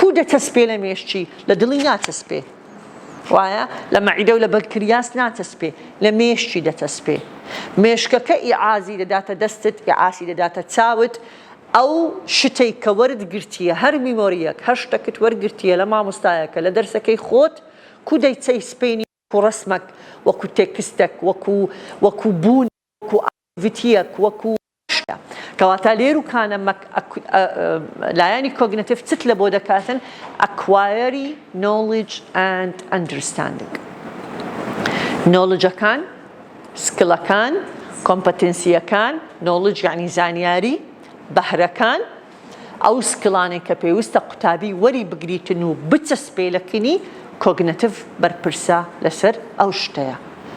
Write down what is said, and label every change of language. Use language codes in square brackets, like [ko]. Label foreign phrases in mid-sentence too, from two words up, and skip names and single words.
[ckb] دەتەسپێ لە مێشتی لە دڵی ناتەسپێ وایە لە مەعیدە و لە بەرکریاس ناتەسپێ لە مێشتی دەتەسپێ مێشکەکە ئیعازی دەداتە دەستت ئیعاسی دەداتە چاوت ئەو شتەی کە وەرگرتیە هەر میمۆریەک هەر شتێکت وەرگرتیە لە مامۆستایەکە لە دەرسەکەی خۆت کو دەیچەی سپێنی وەکو ڕسمەک وەکو تێکستێک وەکو بوون وەکو ئاکتیڤیتیەک وەکو شتە کەواتە لێر و کانە لایانی کۆگنێتیڤ چت لە بۆ دەکاتن [en] acquire knowledge and understanding [ckb] نۆڵجەکان سکڵەکان کۆمپەتەنسیەکان knowledge یعنی زانیاری بەهرەکان ئەو سکڵانێک کە پێویستە قوتابی وەری بگریتن و بچەسپێ لەکنی کۆگنێتیڤ بەرپرسە لەسەر ئەو شتەیە